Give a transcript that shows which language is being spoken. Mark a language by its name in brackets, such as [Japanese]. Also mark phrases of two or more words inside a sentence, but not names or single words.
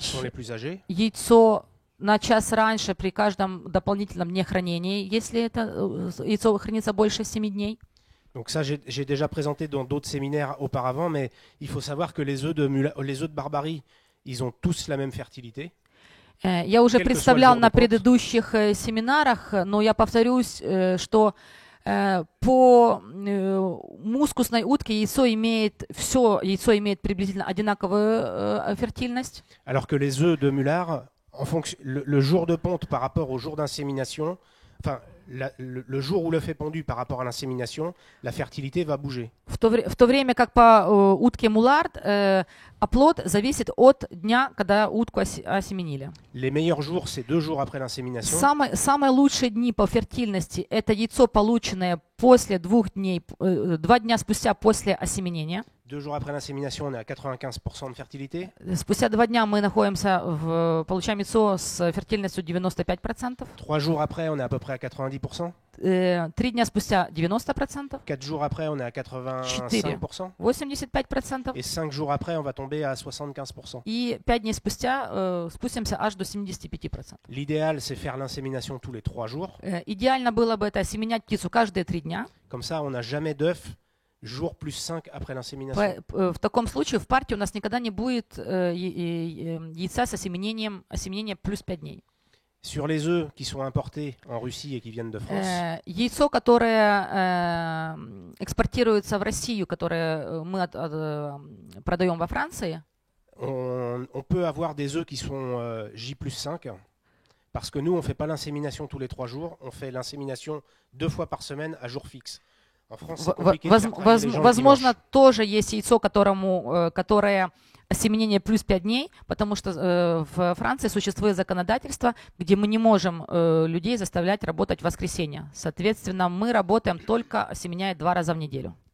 [French] pour les plus âgés. [Russian] яйцо на час раньше при каждом дополнительном дне хранения, если это яйцо хранится больше 7 дней. [French] Donc ça, j'ai déjà présenté dans d'autres séminaires auparavant, mais il faut savoir que les œufs de Barbarie, ils ont tous la même fertilité. [Russian] Я уже [French] Quel que [Russian] представлял [French] soit le jour [Russian] на [French] de ponte. [Russian] предыдущих семинарах, но я повторюсь, что по мускусной утке яйцо имеет приблизительно одинаковую фертильность. [French] Alors que les œufs de Mullard, en fonction, le jour de ponte par rapport au jour d'insémination, enfin le jour où l'œuf est pondu par rapport à l'insémination, la fertilité va bouger. [Russian] В то время как по утке мулард оплод зависит от дня, когда утку осеменили. [French] Les meilleurs jours, c'est 2 jours après l'insémination. [Russian] Самые лучшие дни по фертильности – это яйцо, полученное после 2 дней, 2 дня спустя после осеменения. [French] 2 jours après l'insémination, on est à 95% de fertilité. [Russian] Спустя 2 дня мы получаем яйцо с фертильностью 95%. [French] 3 jours après, on est à peu près à 90%. [Russian] 3 дня спустя 90%. [French] 4 jours après, on est à 85%. 85%. Et 5 jours après, on va tomber à 75%. [Russian] И 5 дней спустя спустимся аж до 75%. [French] L'idéal, c'est faire l'insémination tous les 3 jours. [Russian] Идеально было бы это осеменять птицу каждые 3 дня. [French] Comme ça, on n'a jamais d'œuf jour plus 5 après l'insémination. [Russian] В таком случае в партии у нас никогда не будет яйца с осеменением плюс 5 дней. [French] Sur les œufs qui sont importés en Russie et qui viennent de France, [Russian] Яйцо, которое экспортируется в Россию, которое мы продаем во Франции, [French] on peut avoir des œufs qui sont J plus 5 parce que nous, on ne fait pas l'insémination tous les 3 jours, on fait l'insémination 2 fois par semaine à jour fixe. [Russian] Возможно, тоже есть яйцо, которое осеменение плюс 5 дней, потому что в Франции существует законодательство, где мы не можем людей заставлять работать в воскресенье. Соответственно, мы работаем только осеменяя 2 раза в неделю.